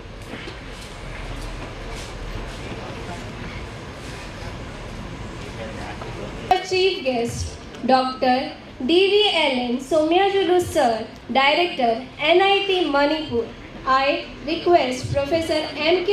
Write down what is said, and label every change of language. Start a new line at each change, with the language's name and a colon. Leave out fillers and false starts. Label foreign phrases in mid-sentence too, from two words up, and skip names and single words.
English: Our chief guest, Dr. D.V. Ellen Somyajulu Sir, Director, NIT Manipur. I request Professor M.K.